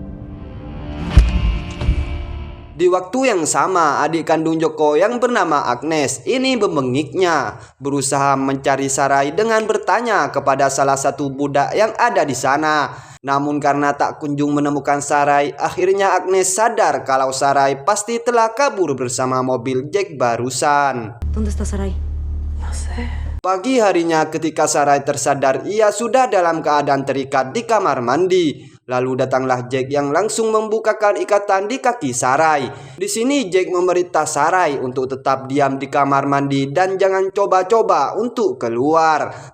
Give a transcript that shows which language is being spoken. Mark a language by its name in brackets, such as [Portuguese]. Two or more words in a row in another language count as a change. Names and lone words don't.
[Indonesian] Di waktu yang sama, adik kandung Joko yang bernama Agnes, ini bebengiknya, berusaha mencari Sarai dengan bertanya kepada salah satu budak yang ada di sana. Namun karena tak kunjung menemukan Sarai, akhirnya Agnes sadar kalau Sarai pasti telah kabur bersama mobil Jack barusan. [Spanish] ¿Dónde está Sarai? No sé. [Indonesian] Pagi harinya ketika Sarai tersadar ia sudah dalam keadaan terikat di kamar mandi. Lalu datanglah Jack yang langsung membukakan ikatan di kaki Sarai. Di sini Jack memerintah Sarai untuk tetap diam di kamar mandi dan jangan coba-coba untuk keluar.